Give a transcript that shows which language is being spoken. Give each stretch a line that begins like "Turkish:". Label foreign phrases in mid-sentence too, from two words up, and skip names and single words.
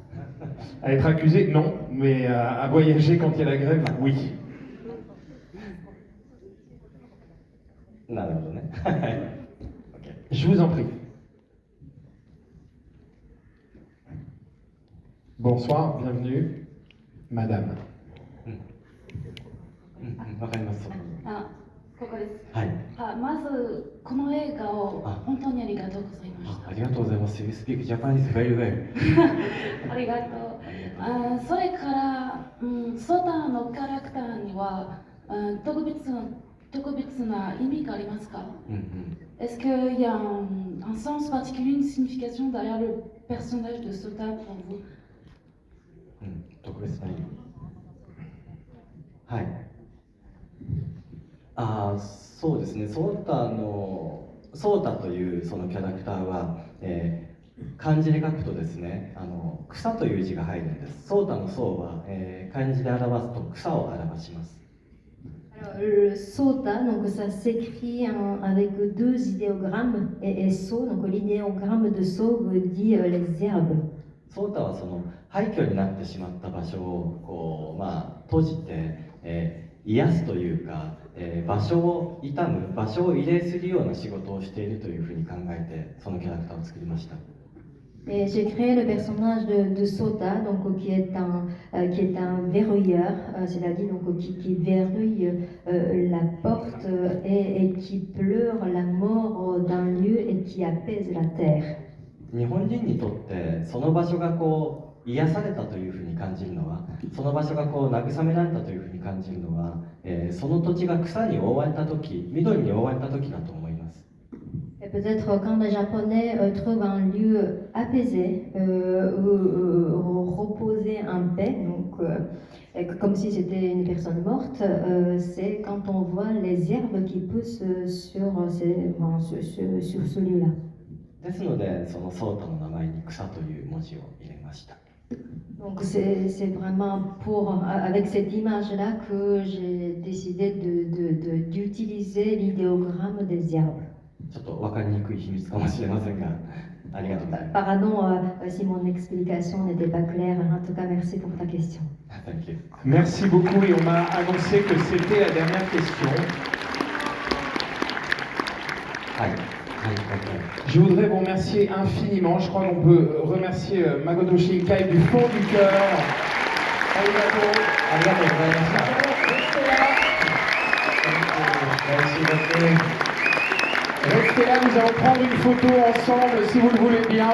French: À être accusé, non, mais à voyager quand il y a la grève, oui. Je vous en prie. Bonsoir, bienvenue, madame.
Japanese: わかります。あ、ここです。はい。まずこの映画を本当にありがとうございました。ありがとうございます。
English: You speak Japanese very well.
Japanese: ありがとう。それから、ソタのキャラクターには特別な意味がありますか？
French: Est-ce qu'il y a un sens particulier, une signification derrière le personnage de Sota pour vous?
Japanese: 特別な意味。はい。そうですね。ソータというそのキャラクターは、漢字で書くとですね、草という字が入るんです。ソータのソは、漢字で表すと草を表します。
French: Alors, le sota, donc ça s'écrit avec deux idéogrammes et so, donc l'idéogramme de so veut dire les herbes.
Japanese: ソータはその廃墟になってしまった場所をこう、閉じて、癒すというか、場所を傷む、場所を慰霊するような仕事をしているというふうに考えて、そのキャラクターを作りました。
French: Et j'ai créé le personnage de Sota, donc qui est un verrouilleur, c'est-à-dire donc qui verrouille la porte et qui pleure la mort d'un lieu et qui apaise la terre.
Japanese: 日本人にとってその場所がこう癒されたというふうに感じるのは、その場所がこう慰められたというふうに感じるのは、その土地が草に覆われた時、緑に覆われた時だと思います。
French: Et peut-être quand les Japonais trouvent un lieu apaisé, reposé en paix, donc comme si c'était une personne morte, c'est quand on voit les herbes qui poussent sur ce lieu-là.
Japanese: ですので、そのソータの名前に草という文字を入れました。
French: Donc c'est vraiment avec cette image-là que j'ai décidé d'utiliser l'idéogramme des herbes.
Japanese: ちょっと分かりにくい秘密かもしれませんが、ありがとうございます。
French: Pardon si mon explication n'était pas claire. En tout cas, merci pour ta question.
English: Thank you.
French: Merci beaucoup et on m'a annoncé que c'était la dernière question. Je voudrais vous remercier infiniment. Je crois qu'on peut remercier Makoto Shinkai du fond du cœur. Restez là, nous allons prendre une photo ensemble si vous le voulez bien.